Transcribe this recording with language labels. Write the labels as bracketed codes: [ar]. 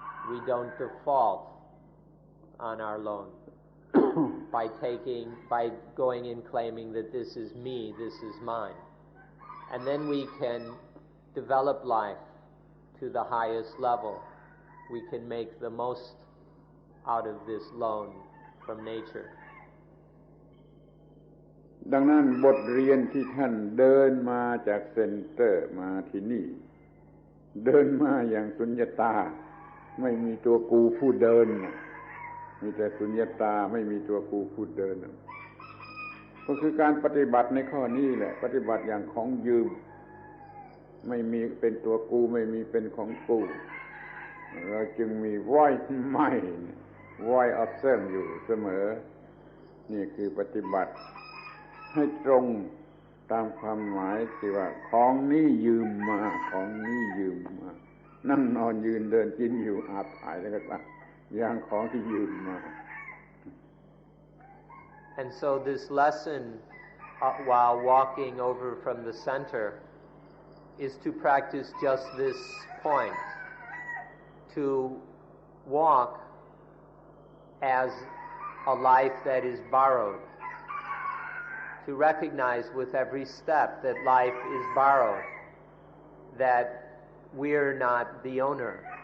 [en] We don't default on our loan by going and claiming that this is me, this is mine. And then we can develop life to the highest level. We can make the most out of this loan from nature. [th] ดังนั้นบทเรียนที่ท่านเดินมาจากเซ็นเตอร์มาที่นี่เดินมาอย่างสุญญตาไม่มีตัวกูผู้เดินมีแต่สุญญตาไม่มีตัวกูผู้เดิน ก็คือการปฏิบัติในข้อนี้แหละปฏิบัติอย่างของยืมไม่มีเป็นตัวกูไม่มีเป็นของกูเราจึงมี [en] voice mind voice of self [th] อยู่เสมอนี่คือปฏิบัติให้ตรงตามความหมายที่ว่าของนี้ยืมมาของนี้ยืมมานั่งนอนยืนเดินกินอยู่อาบถ่ายแล้วก็ตามอย่างของที่ยืมมา [en] And so this lesson while walking over from the center is to practice just this point, to walk as a life that is borrowed, to recognize with every step that life is borrowed, that we're not the owner.